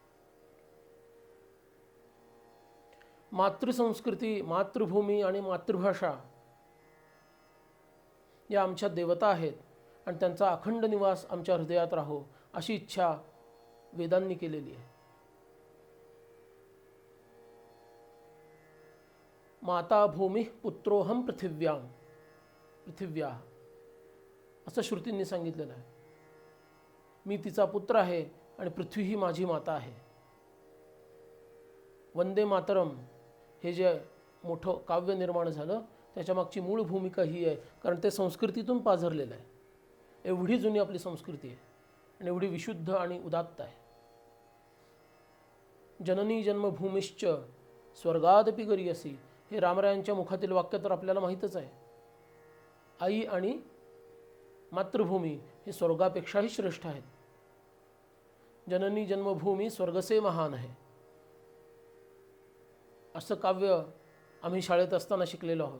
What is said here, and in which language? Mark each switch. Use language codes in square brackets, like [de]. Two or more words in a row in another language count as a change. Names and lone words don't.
[mr] मातृसंस्कृती, मातृभूमी आणि मातृभाषा या आमच्या देवता आहेत आणि त्यांचा अखंड निवास आमच्या हृदयात राहो अशी इच्छा वेदांनी केलेली आहे। [sa] माता भूमी पुत्रोहम पृथिव्यां पृथिव्या [mr] असं श्रुतींनी सांगितलेलं आहे। मी तिचा पुत्र आहे आणि पृथ्वी ही माझी माता आहे। वंदे मातरम हे जे मोठं काव्य निर्माण झालं त्याच्या मागची मूळ भूमिका ही आहे, कारण ते संस्कृतीतून पाझरलेलं आहे। एवढी जुनी आपली संस्कृती आहे आणि एवढी विशुद्ध आणि उदात्त आहे। [sa] जननी जन्मभूमिश्च स्वर्गादपि गरीयसी [mr] हे रामरायांच्या मुखातील वाक्य तर आपल्याला माहीतच आहे। आई आणि मातृभूमी हे स्वर्गापेक्षाही श्रेष्ठ आहेत। [hi] जननी जन्मभूमी स्वर्गसे महान [mr] आहे असं काव्य आम्ही शाळेत असताना शिकलेलो आहोत।